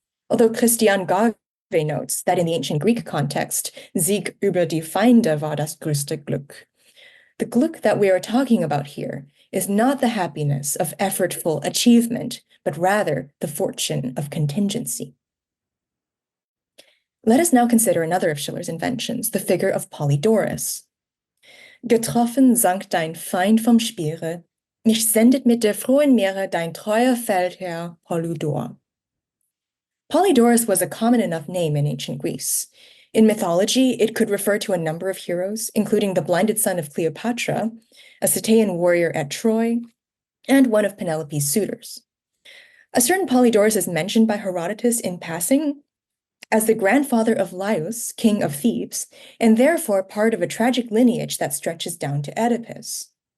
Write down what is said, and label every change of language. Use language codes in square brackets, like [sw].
[en] Although Christian Garve notes that in the ancient Greek context, [de] Sieg über die Feinde war das größte Glück. [en] The Glück that we are talking about here is not the happiness of effortful achievement, but rather the fortune of contingency. Let us now consider another of Schiller's inventions, the figure of Polydorus. [de] Getroffen sank dein Feind vom Speere, mich sendet mit der frohen Meere dein treuer Feldherr Polydor. [en] Polydorus was a common enough name in ancient Greece. In mythology, it could refer to a number of heroes, including the blinded son of Cleopatra, a Ceteian warrior at Troy, and one of Penelope's suitors. A certain Polydorus is mentioned by Herodotus in passing as the grandfather of Laius, king of Thebes, and therefore part of a tragic lineage that stretches down to Oedipus.